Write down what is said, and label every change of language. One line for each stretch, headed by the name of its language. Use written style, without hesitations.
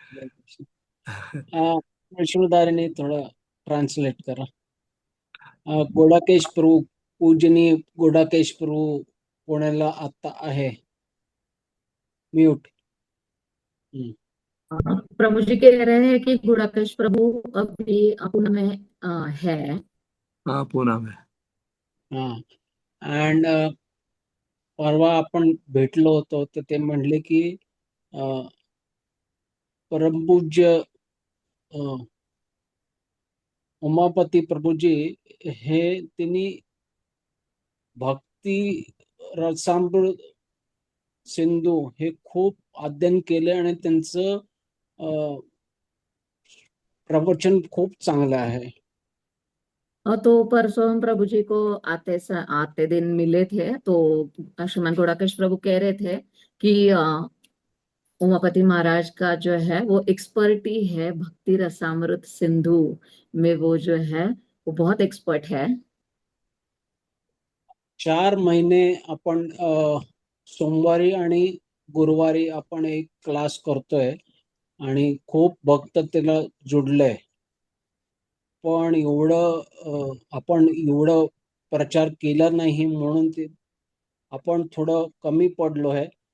Hindi: विष्णुदारी ने थोड़ा ट्रांसलेट करा।
Marathi: गोडाकेश प्रभू, पूजनीय गोडाकेश प्रभू पुण्याला आता आहे। म्यूट।
Hindi: प्रभु जी कह रहे हैं कि गुड़ाकेश प्रभू अभी पुणे में है। हाँ, पुणे में।
Marathi: हाँ, एंड परवा आपण भेटलो होतो, तर ते म्हणले की परमपूज्य उमापती प्रभूजी हे त्यांनी भक्ती रसामृत सिंधू हे खूप अध्ययन केले आणि त्यांचं प्रवचन खूप चांगलं है।
Hindi: तो परसों हम प्रभु जी को आते दिन मिले थे, तो श्रीमान गुड़ाकेश प्रभु कह रहे थे कि उमापति महाराज का जो है वो एक्सपर्टी है भक्ति रसामृत सिंधु में, वो जो है वो बहुत एक्सपर्ट है।
Marathi: 4 महीने आपण सोमवारी आणि गुरुवारी आपण एक क्लास करतोय आणि खूप भक्त त्याला जुडले, पण एवढं आपण एवढं प्रचार केला नाही म्हणून ते आपण थोडं कमी पडलो आहे।